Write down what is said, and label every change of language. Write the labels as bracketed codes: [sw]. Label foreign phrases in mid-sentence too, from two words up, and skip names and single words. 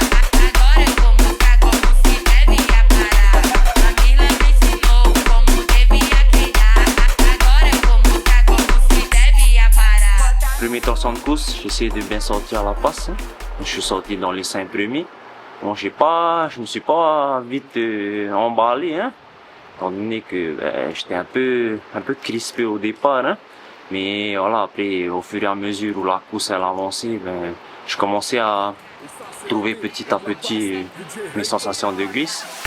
[pt] Agora eu vou mostrar como se devia parar. A Mirna me ensinou como devia queidar. Agora eu vou mostrar como se devia parar. [fr] Premier torsion de course, j'ai essayé de bien sortir à la passe. Je suis sorti dans les 5 premiers. Bon, je me suis pas vite emballé, étant donné que j'étais un peu crispé au départ. Mais voilà, après, au fur et à mesure où la course elle avançait, je commençais à trouver petit à petit mes sensations de glisse.